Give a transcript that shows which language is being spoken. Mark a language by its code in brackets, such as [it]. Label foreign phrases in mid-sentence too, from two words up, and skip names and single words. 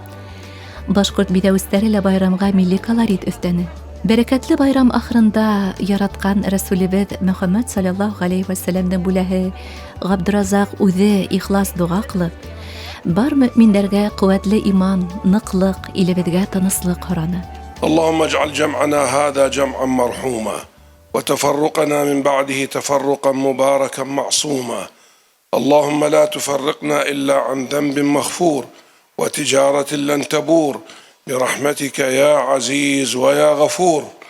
[ba] Башҡорт биҙәүестәре лә байрамға милли колорит өҫтәне. Бәрәкәтле байрам ахырында яратҡан Рәсүлебеҙ Мөхәммәд [ar] صلى الله عليه وسلم [ba] бүләһе Ғабдуразаҡ үҙе ихлас дуға ҡылып, бар мөминдәргә ҡеүәтле иман, ныҡлыҡ, илебеҙгә тыныслыҡ һораны. [ar] اللهم اجعل جمعنا هذا جمعا مرحوما وتفرقنا من بعده تفرقا مباركا معصوما. اللهم لا تفرقنا إلا عن ذنب مغفور وتجارة لن تبور برحمتك يا عزيز ويا غفور.